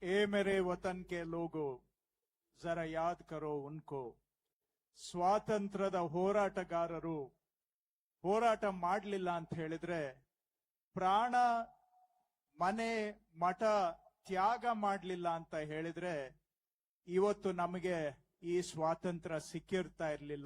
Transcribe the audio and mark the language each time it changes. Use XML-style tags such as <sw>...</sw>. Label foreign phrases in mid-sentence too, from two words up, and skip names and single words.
<hi>ए मेरे वतन के लोगो जरा याद करो उनको.</hi> <kn>ಸ್ವಾತಂತ್ರ್ಯದ ಹೋರಾಟಗಾರರು ಹೋರಾಟ ಮಾಡಲಿಲ್ಲ ಅಂತ ಹೇಳಿದ್ರೆ, ಪ್ರಾಣ ಮನೆ ಮಠ ತ್ಯಾಗ ಮಾಡಲಿಲ್ಲ ಅಂತ ಹೇಳಿದ್ರೆ ಇವತ್ತು ನಮಗೆ ಈ ಸ್ವಾತಂತ್ರ್ಯ ಸಿಕ್ಕಿರ್ತಾ ಇರಲಿಲ್ಲ.</kn>